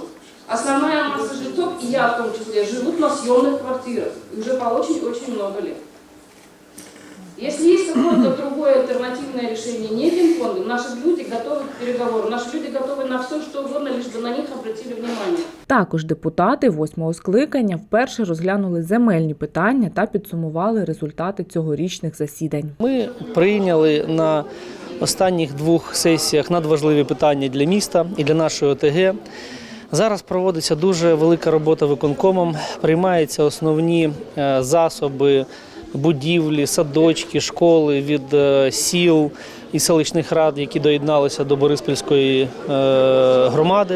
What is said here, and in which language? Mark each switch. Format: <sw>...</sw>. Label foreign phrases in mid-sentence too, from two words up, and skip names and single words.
<ru>Основная масса жильцов, и я в том числе, живут на съемных квартирах. И уже по очень-очень много лет. Если есть какое-то другое альтернативное решение, не Кинг-Конгом, наши люди готовы к переговору, наши люди готовы на все, что угодно, лишь бы на них обратили внимание.</ru> <uk>Також депутати 8-го скликання вперше розглянули земельні питання та підсумували результати цьогорічних засідань. Ми прийняли на останніх 2 сесіях надважливі питання для міста і для нашої ОТГ. Зараз проводиться дуже велика робота виконкомом, приймаються основні засоби, будівлі, садочки, школи від сіл і селищних рад, які доєдналися до Бориспільської громади.</uk>